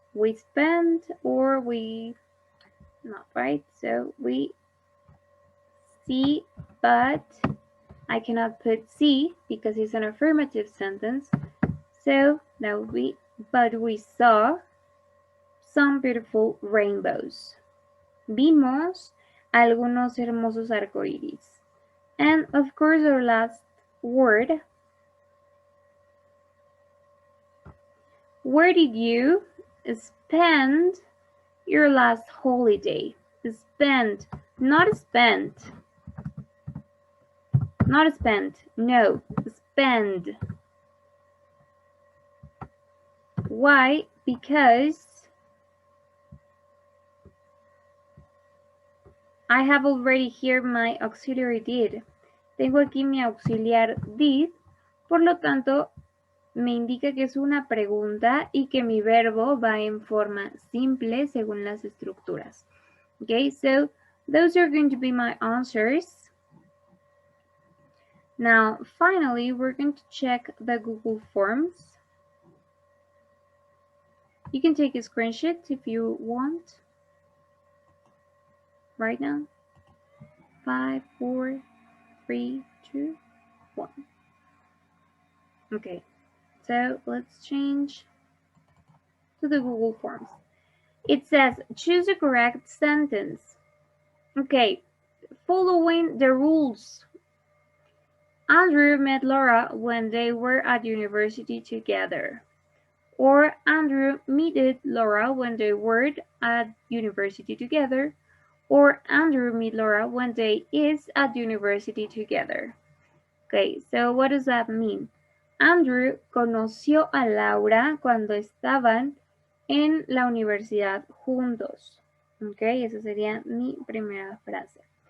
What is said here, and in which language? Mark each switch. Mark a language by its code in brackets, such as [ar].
[en] We spent or we, not right, so we see, but I cannot put see because it's an affirmative sentence. So that would be, but we saw some beautiful rainbows. Vimos algunos hermosos arcoíris. And of course, our last word. Where did you spend your last holiday? Spend, not spent. Not spent, no, spend. Why? Because I have already here my auxiliary did. [es] Tengo aquí mi auxiliar did, por lo tanto, me indica que es una pregunta y que mi verbo va en forma simple según las estructuras. [en] Okay, so those are going to be my answers. Now, finally, we're going to check the Google Forms. You can take a screenshot if you want. Right now. 5, 4, 3, 2, 1. Okay, so let's change to the Google Forms. It says, choose a correct sentence. Okay, following the rules. Andrew met Laura when they were at university together. Or Andrew met Laura when they were at university together. Or Andrew met Laura when they is at university together. Okay, so what does that mean? [es] Andrew conoció a Laura cuando estaban en la universidad juntos. Okay, esa sería mi primera frase.